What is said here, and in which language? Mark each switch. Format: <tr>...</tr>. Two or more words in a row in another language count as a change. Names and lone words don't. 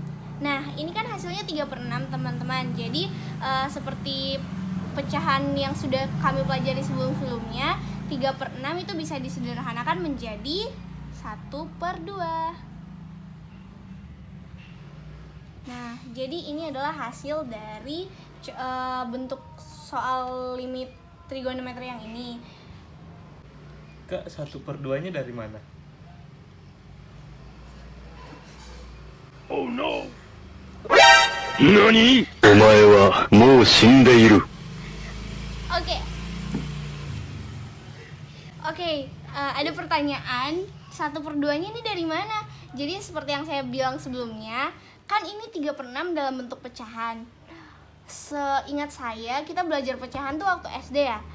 <id>Nah, ini kan hasilnya 3 per 6 teman-teman. Jadi seperti pecahan yang sudah kami pelajari sebelum-sebelumnya, 3 per 6 itu bisa disederhanakan menjadi 1 per 2. Nah, jadi ini adalah hasil dari bentuk soal limit trigonometri yang ini. Kak, 1 per 2-nya dari mana?</id> <en>Oh no!</en> <ja>NANI?! お前はもう死んでいる。</ja> <id>Oke, ada pertanyaan 1 per 2-nya ini dari mana? Jadi seperti yang saya bilang sebelumnya, kan ini 3 per 6 dalam bentuk pecahan. Seingat saya, kita belajar pecahan tuh waktu SD ya.</id>